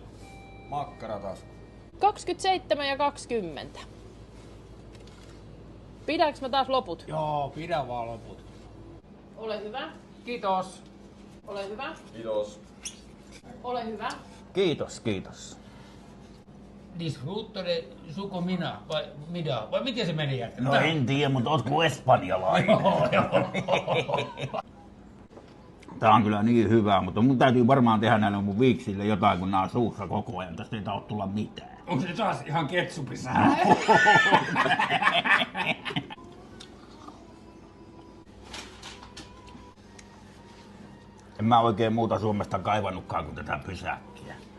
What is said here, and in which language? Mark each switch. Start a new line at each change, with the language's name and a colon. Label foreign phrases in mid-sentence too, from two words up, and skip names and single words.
Finnish: Makkaratasku. 27 ja 20. Pidäks mä taas loput? Joo, pidä vaan loput. Ole hyvä. Kiitos. Ole hyvä. Kiitos. Ole hyvä. Kiitos, kiitos.
Spanish: Disfruto de su comida.
Finnish: Vai miten se meni jätkä? No en tiedä, mutta ootko espanjalainen? Tää on kyllä niin hyvä, mutta mun täytyy varmaan tehdä näille mun viiksille jotain, kun nää on suussa koko ajan. Tästä ei tää tulla mitään. Onko se taas ihan ketsupissa? En mä oikein muuta Suomesta kaivannutkaan kuin tätä pysäkkiä.